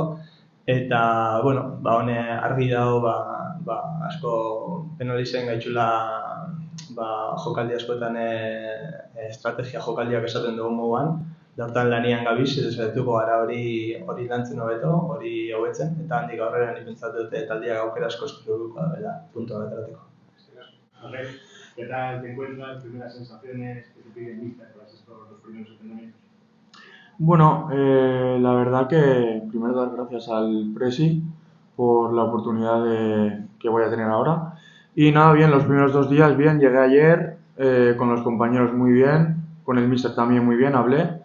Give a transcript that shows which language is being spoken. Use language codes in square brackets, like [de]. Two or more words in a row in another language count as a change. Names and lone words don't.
[eu] Eta, hone argi dago, asko penalizen gaitxula jokaldi askoetan estrategia jokaldiak esaten dugu moduan. Hortan lanian gabiz, saiatuko gara hori lantzen hobeto, hori hobetzen, eta handik aurrera nik pentsatu dute taldiak aukera asko eskuruko da, puntua aterateko. [es] ¿Qué tal te encuentras? Primeras sensaciones que te piden míster tras los primeros entrenamientos. Bueno, la verdad que primero dar gracias al Presi por la oportunidad que voy a tener ahora. Y nada, bien, los primeros 2 días bien, llegué ayer, con los compañeros muy bien, con el míster también muy bien, hablé.